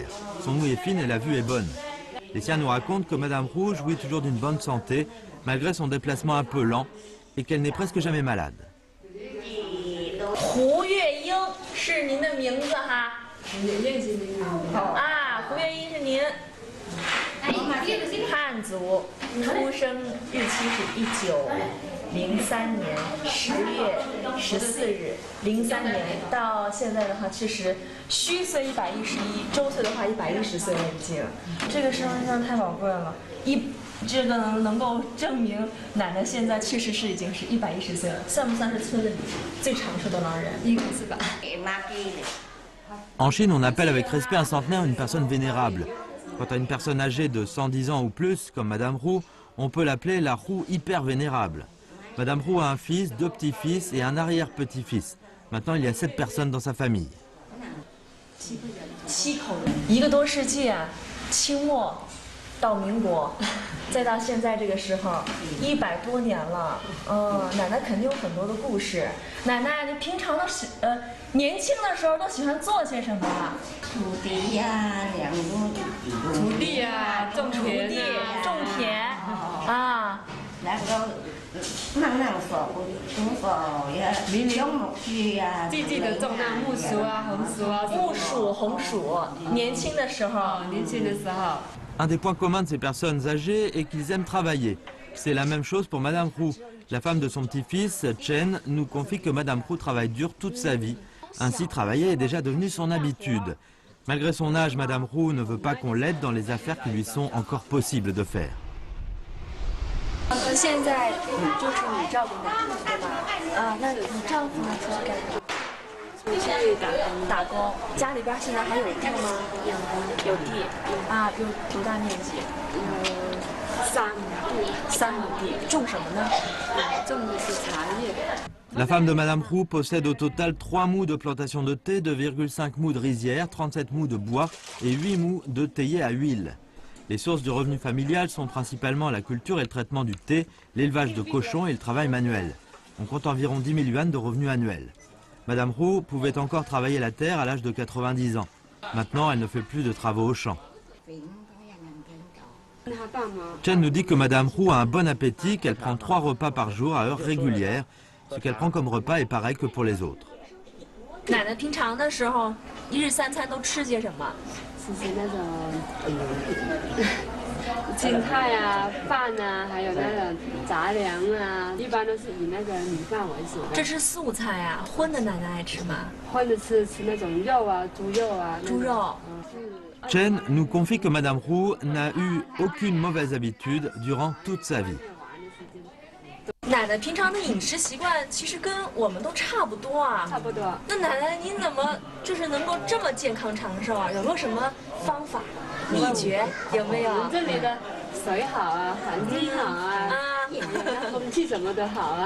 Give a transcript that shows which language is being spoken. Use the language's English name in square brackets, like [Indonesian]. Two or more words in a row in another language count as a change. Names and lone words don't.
[French] Son ouïe est fine et la vue est bonne. Les siens nous racontent que Madame Hu jouit toujours d'une bonne santé, malgré son déplacement un peu lent, et qu'elle n'est presque jamais malade. Hu Yeying, c'est votre nom, ha? [Chinese] 啊，胡月英是您。汉族，出生日期是1903年10月14日，03年到现在的话，其实虚岁111，周岁的话110岁了已经。这个身份证太宝贵了，这个能够证明奶奶现在确实是已经是110岁了，算不算是村里最长寿的老人？应该是吧。 [French] En Chine, on appelle avec respect un centenaire une personne vénérable. Quant à une personne âgée de 110 ans ou plus, comme Madame Hu, on peut l'appeler la Hu hyper vénérable. Madame Hu a un fils, 2 petits-fils et un arrière-petit-fils. Maintenant, il y a 7 personnes dans sa famille. [Chinese] 7 口人，1个多世纪啊，清末到民国，再到现在这个时候，100多年了。奶奶肯定有很多的故事。奶奶，你平常年轻的时候都喜欢做些什么啊？土地呀，土地啊，种田啊。然后记得种那木薯啊、红薯啊。木薯、红薯，年轻的时候。 [French] Un des points communs de ces personnes âgées est qu'ils aiment travailler. C'est la même chose pour Madame Hu. La femme de son petit-fils, Chen, nous confie que Madame Hu travaille dur toute sa vie. Ainsi, travailler est déjà devenu son habitude. Malgré son âge, Madame Hu ne veut pas qu'on l'aide dans les affaires qui lui sont encore possibles de faire. [Chinese] 现在就是你照顾奶奶对吧？那你丈夫呢？去打工，家里边现在还有地吗？有地啊，有多大面积？3亩地，种什么呢？种的是茶叶。 [French] La femme de Madame Roux possède au total 3 mous de plantation de thé, 2,5 mous de rizière, 37 mous de bois et 8 mous de théier à huile. Les sources du revenu familial sont principalement la culture et le traitement du thé, l'élevage de cochons et le travail manuel. On compte environ 10 000 yuan de revenus annuels. Madame Roux pouvait encore travailler la terre à l'âge de 90 ans. Maintenant, elle ne fait plus de travaux au champ. Chen nous dit que Madame Roux a un bon appétit, qu'elle prend 3 repas par jour à heure régulière. Ce qu'elle prend comme repas est pareil que pour les autres. [Chinese] 奶奶平常的时候，1日3餐都吃些什么？吃那种青菜啊、饭啊，还有那种杂粮啊，一般都是以那个米饭为主的。这是素菜啊，荤的奶奶爱吃吗？荤的吃那种肉啊，猪肉啊。猪肉。 [French] Chen nous confie que Madame Roux n'a eu aucune mauvaise habitude durant toute sa vie. [Chinese] 奶奶平常的饮食习惯其实跟我们都差不多啊。差不多。那奶奶您怎么就是能够这么健康长寿啊？有没有什么方法、秘诀？有没有？我们这里的水好啊，环境好啊，空气什么都好啊。